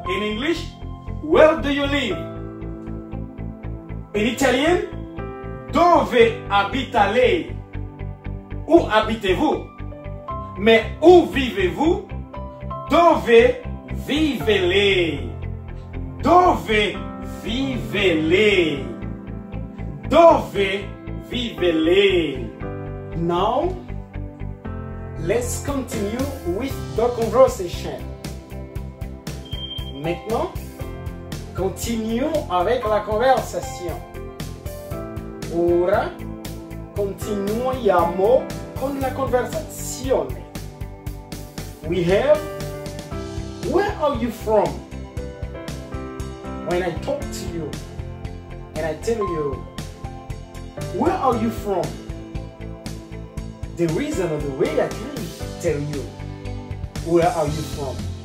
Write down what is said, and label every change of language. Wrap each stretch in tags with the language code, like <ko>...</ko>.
<en>In English, where do you live? In Italian,</en> <it>dove abita lei?</it> <fr>Où habitez-vous? Mais où vivez-vous?</fr> <it>Dove vive lei? Dove vive lei? Dove vive lei?</it> <en>Now, let's continue with the conversation.</en> <fr>Maintenant, continuons avec la conversation.</fr> <it>Ora continuiamo con la conversazione.</it> <en>We have, where are you from? When I talk to you and I tell you, where are you from? The reason or the way I can tell you, where are you from?</en>